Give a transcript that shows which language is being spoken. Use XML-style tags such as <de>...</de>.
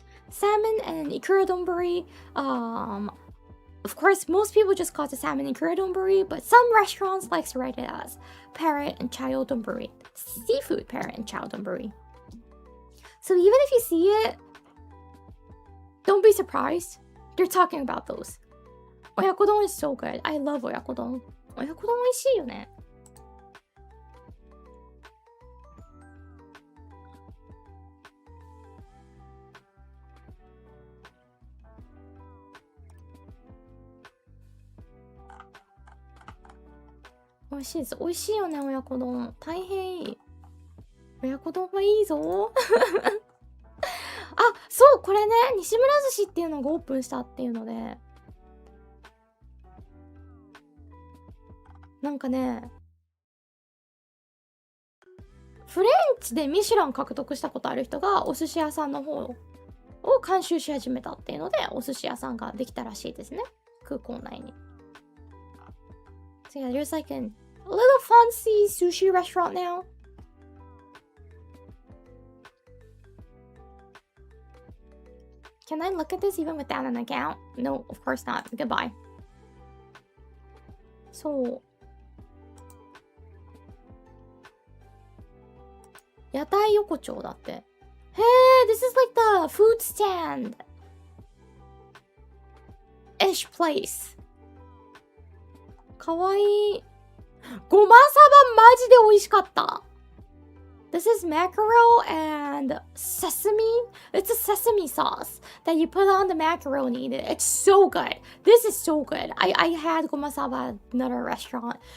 <en>Salmon and ikura donburi. Of course, most people just call it the salmon ikura donburi, but some restaurants like to write it as parent and child donburi. Seafood parent and child donburi. So even if you see it, don't be surprised. They're talking about those. Oyakodon is so good. I love oyakodon.</en> <ja>Oyakodon 美味しいよね。美味しいです。美味しいよね、親子丼。大変いい。親子丼はいいぞ。あ、そう、これね、西村寿司っていうのがオープンしたっていうので。なんかね、フレンチでミシュラン獲得したことある人がお寿司屋さんの方を監修し始めたっていうので、お寿司屋さんができたらしいですね。空港内に。</ja> <en>So yeah, there's like a little fancy sushi restaurant now. Can I look at this even without an account? No, of course not. Goodbye.</en> <ja>そう。屋台横丁だって。へえ、</ja> <en>this is like the food stand ish place.</en> <ja>かわいい。ごまさばマジで美味しかった。</ja> <en>This is mackerel and sesame. It's a sesame sauce that you put on the macaroni. It's so good. This is so good. I had gomasaba at another restaurant.</en>